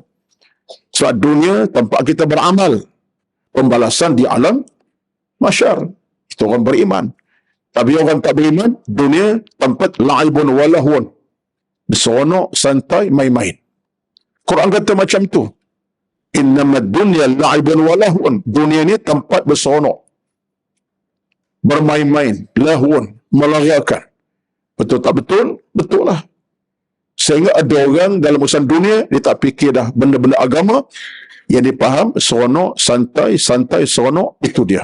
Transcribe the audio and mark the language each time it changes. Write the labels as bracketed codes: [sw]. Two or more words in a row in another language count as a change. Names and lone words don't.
[ms] Sebab dunia tempat kita beramal. Pembalasan di alam mahsyar. Itu orang beriman. Tapi orang tak beriman, dunia tempat [ar] لعب ولهو. [ms] Berseronok, santai, main-main. Quran kata macam tu. [ar] إنما الدنيا لعب ولهو. [ms] Dunia ni tempat berseronok. Bermain-main. Lahun. Melariakan. Betul tak betul? Betul lah. Sehingga ada orang dalam urusan dunia, dia tak fikir dah benda-benda agama, yang dia faham, seronok, santai, seronok, itu dia.